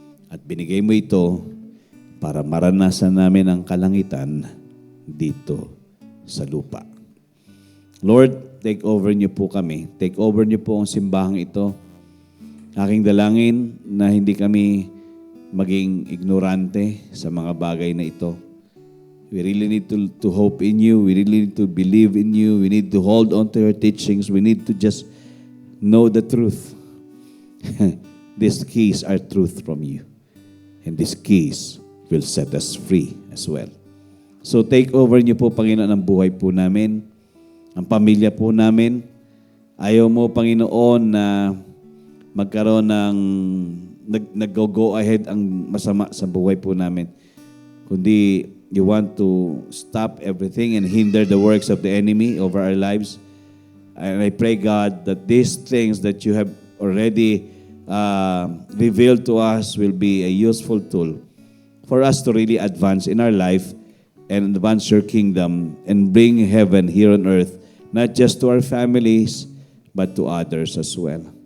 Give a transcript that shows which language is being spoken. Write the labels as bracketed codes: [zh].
[tl] At binigay mo ito para maranasan namin ang kalangitan dito sa lupa. [en] Lord, take over [tl] niyo po kami. [en] Take over [tl] niyo po ang simbahang ito. Aking dalangin na hindi kami maging ignorante sa mga bagay na ito. [en] We really need to hope in you. We really need to believe in you. We need to hold on to your teachings. We need to just know the truth. These keys are truth from you. And these keys will set us free as well. So take over [tl] niyo po, Panginoon, ang buhay po namin, ang pamilya po namin. Ayaw mo, Panginoon, na magkaroon ng nag-go ahead ang masama sa buhay po namin. Kundi [en] you want to stop everything and hinder the works of the enemy over our lives. And I pray, God, that these things that you have already revealed to us will be a useful tool for us to really advance in our life and advance your kingdom and bring heaven here on earth, not just to our families, but to others as well.